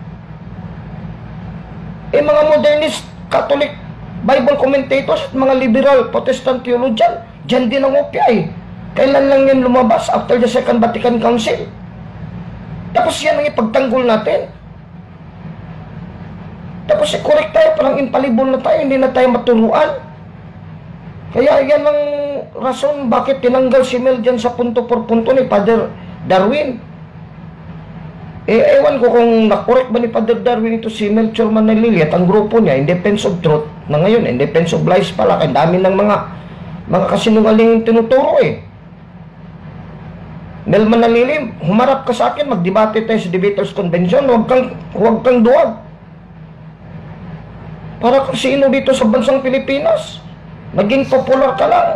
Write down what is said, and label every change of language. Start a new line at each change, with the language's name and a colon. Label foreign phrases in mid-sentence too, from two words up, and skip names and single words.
Filipino: Mga
English: modernist Catholic Bible commentators
Filipino: at mga
English: liberal Protestant theologian,
Filipino: dyan din nangupya Kailan lang yan lumabas?
English: After the Second Vatican Council.
Filipino: Tapos yan ang ipagtanggol natin. Tapos correct tayo, parang infallible na tayo, hindi na tayo maturuan. Kaya yan ang rason bakit tinanggal si Mel dyan sa
Spanish: punto por punto
Filipino: ni Father Darwin. Ewan ko kung nakorek ba ni Father Darwin ito si Melchor Manalili at ang grupo niya
English: in defense of truth,
Filipino: na ngayon
English: in defense of lies
Filipino: pala. Kaya dami ng mga kasinungaling tinuturo Mel Manalili, humarap ka sa akin, magdebate tayo sa Debaters Convention, huwag kang duwag. Para kung sino dito sa bansang Pilipinas, naging popular ka lang.